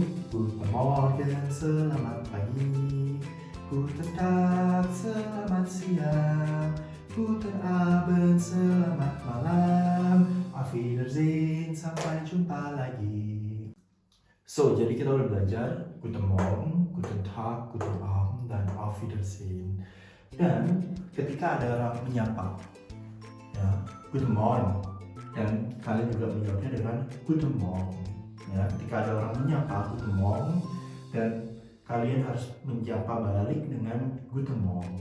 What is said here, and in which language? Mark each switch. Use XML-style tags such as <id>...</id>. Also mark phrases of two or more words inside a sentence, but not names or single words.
<de>Guten Morgen,</de> <id>selamat pagi.</id> <de>Guten Tag,</de> <id>selamat siang.</id> <de>Guten Abend,</de> <id>selamat malam.</id> <de>Auf Wiedersehen,</de> <id>sampai jumpa lagi. So, jadi kita udah belajar</id> <de>Guten Morgen, Guten Tag, Guten Abend, dan Auf Wiedersehen.</de> <id>Dan ketika ada orang menyapa, ya,</id> <de>Guten Morgen,</de> <id>dan kalian juga menjawabnya dengan</id> <de>Guten Morgen.</de> <id>Ya, ketika ada orang menyapa</id> <de>Guten Morgen,</de> <id>dan kalian harus menjawab balik dengan</id> <de>Guten Morgen.</de>